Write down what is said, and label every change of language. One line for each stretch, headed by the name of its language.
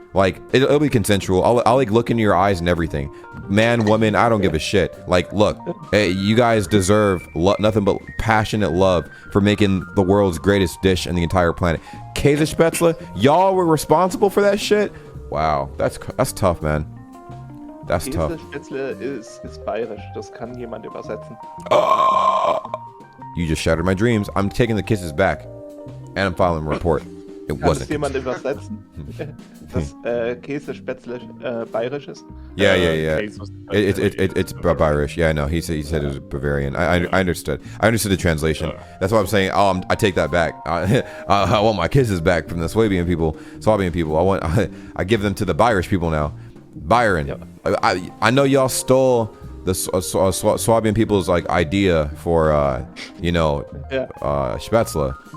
English: Like it'll be consensual. I'll like look into your eyes and everything. Man, woman, I don't give a shit. Like, look, hey, you guys deserve nothing but passionate love for making the world's greatest dish in the entire planet. Käsespätzle, y'all were responsible for that shit. Wow, that's tough, man. That's tough.
German: Käsespätzle ist bayerisch. Das kann jemand übersetzen.
English: You just shattered my dreams. I'm taking the kisses back, and I'm filing a report. It
German: Kann es
English: wasn't.
German: jemand übersetzen? Dass Käsespätzle bayerisch ist?
English: Yeah. Jesus. It's Bavarish. Yeah, no, he said it was Bavarian. I understood. I understood the translation. That's why I'm saying. I take that back. I want my kisses back from the Swabian people. I give them to the Bayerish people now. Byron. Yep. I know y'all stole the Swabian people's like idea for Spätzle.